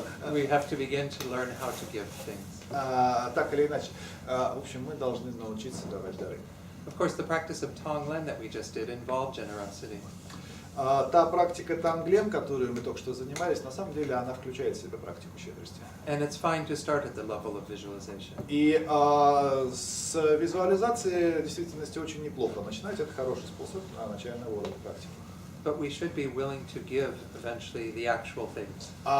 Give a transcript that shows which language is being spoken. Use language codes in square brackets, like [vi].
[en] We have to begin to learn how to give things. [ru] Так или иначе, в общем, мы должны научиться давать дары. [en] Of course, the practice of Tonglen that we just did involved generosity. [ru] Та практика Танглен, которую мы только что занимались, на самом деле она включает в себя практику щедрости. [en] And it's fine to start at the level of visualization. [ru] И с визуализации действительности очень неплохо начинать. Это хороший способ начального уровня практики. [en] But we should be willing to give eventually the actual things.